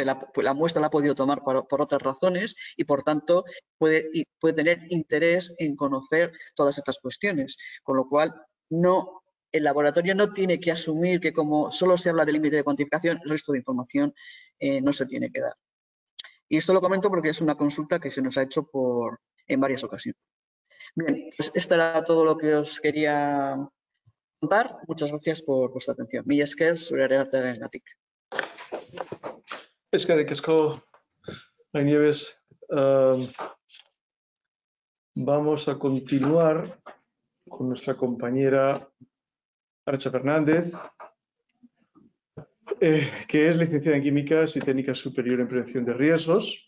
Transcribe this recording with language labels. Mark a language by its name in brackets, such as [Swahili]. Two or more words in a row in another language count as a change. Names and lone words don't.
[Spanish] La muestra la ha podido tomar por otras razones y, por tanto, puede tener interés en conocer todas estas cuestiones, con lo cual el laboratorio no tiene que asumir que como solo se habla del límite de cuantificación, el resto de información no se tiene que dar. Y esto lo comento porque es una consulta que se nos ha hecho en varias ocasiones. Bien, pues esto era todo lo que os quería contar. Muchas gracias por vuestra atención. [Basque] Mila esker zure arteagatik. Eskerrik asko, Nieves. [Spanish] Vamos a continuar con nuestra compañera Arantxa Fernández, que es licenciada en Químicas y Técnica Superior en Prevención de Riesgos.